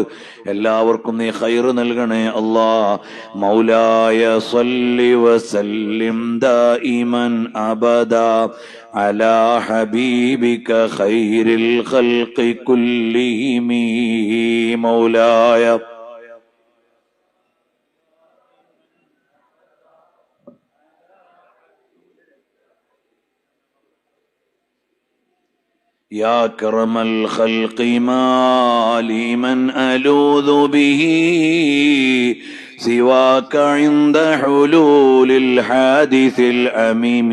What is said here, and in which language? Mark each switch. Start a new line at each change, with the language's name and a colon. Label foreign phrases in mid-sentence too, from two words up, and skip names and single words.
Malayalam: എല്ലാവർക്കും നീ ഖൈറ് നൽകണേ അല്ലാ.
Arabic: مولاي صل وسلم دائما أبدا على حبيبك خير الخلق كلهم. മൗലായ يا كرم الخلق ما لي من ألوذ به سواك عند حلول الحادث الأميم.